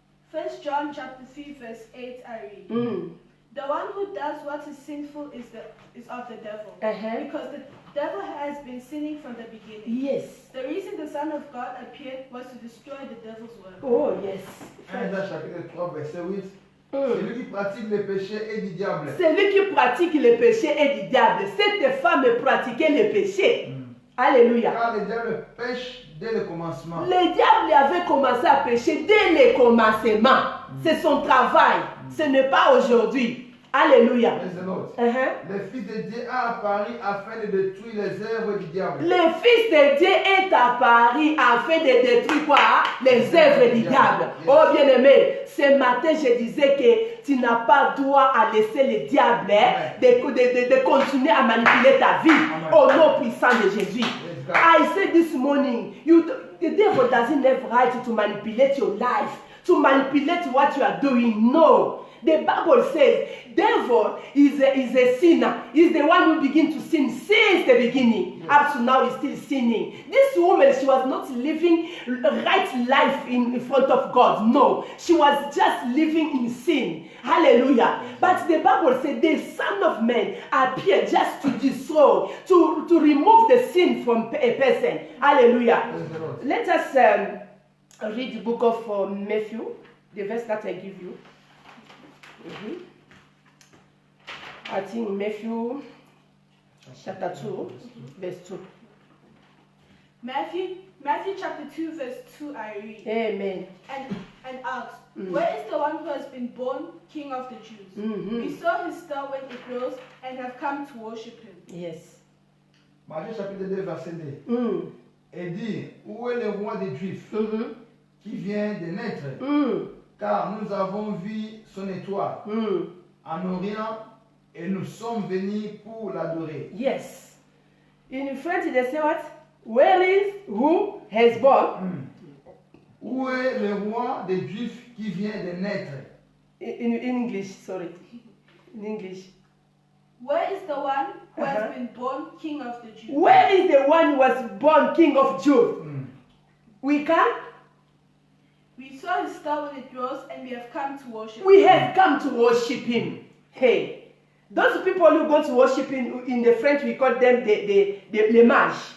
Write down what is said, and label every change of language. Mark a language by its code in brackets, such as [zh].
[en] 1 John chapter 3 verse 8 I read. The one who does what is sinful is of the devil. Because the devil has been sinning from the beginning. Yes. The reason the Son of God appeared was to destroy the devil's work. Oh, yes. [fr] 1 Jean chapitre 3, verset 8. Celui qui pratique le péché est du diable. Celui qui pratique le péché est du diable. Cette femme pratiquait le péché. Alléluia. Car le diable pêche dès le commencement. Le diable avait commencé à pécher dès le commencement. C'est son travail. Ce n'est pas aujourd'hui. Alléluia. Le Fils de Dieu a apparu afin de détruire les œuvres du diable. Le Fils de Dieu est apparu afin de détruire quoi? Les œuvres du diable. Oh bien-aimé, ce matin je disais que tu n'as pas droit à laisser le diable de continuer à manipuler ta vie. Au nom puissant de Jésus. [en] I said this morning, the devil doesn't have right to manipulate your life, to manipulate what you are doing. No. The Bible says, devil is a sinner. He's the one who begins to sin since the beginning. Yes. Up to now, he's still sinning. This woman, she was not living right life in front of God. No, she was just living in sin. Hallelujah. But the Bible said the Son of Man appeared just to destroy, to remove the sin from a person. Hallelujah. Let us read the book of Matthew, the verse that I give you. I think Matthew chapter 2, verse 2. Matthew chapter 2, verse 2 I read. Amen. And asked, where is the one who has been born King of the Jews? We saw his star when it rose and have come to worship him. Yes. [fr] Matthieu chapitre 2, verset 2. Et dit, où est le roi des Juifs qui vient de naître? Car nous avons vu son étoile en Orient et nous sommes venus pour l'adorer. [en] Yes. In French, they say what? Where is who has born? [fr] Où est le roi des Juifs qui vient de naître? [en] In English, sorry. In English. Where is the one who has been born King of the Jews? Where is the one who was born King of Jews? We come. We saw his star when it rose, and we have come to worship him. We have come to worship him. Hey, those people who go to worship him, in the French we call them the mage.